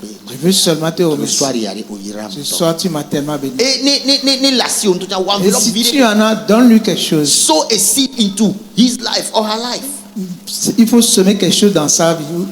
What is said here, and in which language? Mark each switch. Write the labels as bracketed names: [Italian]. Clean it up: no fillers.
[French] je veux seulement te remercier. Ce soir, tu m'as tellement béni. Et si tu en as, donne-lui quelque chose. [English] Sow a seed into his life or her life. [French] Il faut semer quelque chose dans sa vie.